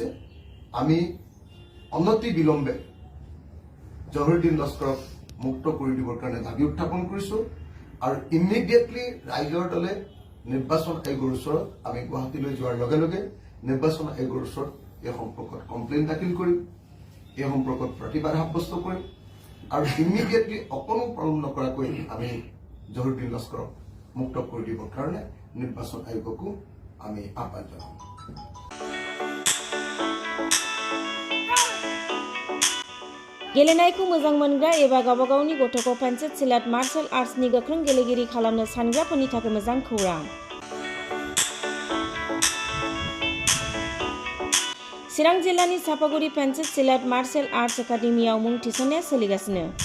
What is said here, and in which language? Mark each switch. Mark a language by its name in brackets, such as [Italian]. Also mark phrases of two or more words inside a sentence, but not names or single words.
[Assamese] আমি অনতি বিলম্বে জহিৰুদ্দিন লস্কৰক মুক্ত কৰি দিবৰ কাৰণে দাবী উত্থাপন কৰিছো আৰু ইমিডিয়েটলি ৰাইজৰ দলে নিৰ্বাচন আয়োগৰ ওচৰত আমি গুৱাহাটীলৈ যোৱাৰ লগে লগে নিৰ্বাচন আয়োগৰ ওচৰত এই সম্পৰ্কত কমপ্লেইন দাখিল কৰিম, এই সম্পৰ্কত প্ৰতিবাদ সাব্যস্ত কৰিম আৰু ইমিডিয়েটলি অকণো পলম নকৰাকৈ আমি জহিৰুদ্দিন লস্কৰক মুক্ত কৰি দিবৰ কাৰণে নিৰ্বাচন আয়োগকো আমি আহ্বান জনাম। [Bodo] गेलेनायखौ मोजां मोनग्रा एबा गावबा गावनि गथ'खौ पेन्सिल सिलाट [English] martial artsनि [Bodo] गोख्रों गेलेगिरि खालामनो सानग्राफोरनि थाखाय मोजां खौरां। चिरां जिल्लानि सापागुरि पेन्सिल सिलाट [English] martial arts [Bodo] एकाडेमियाव मुं थिसननाया सोलिगासिनो।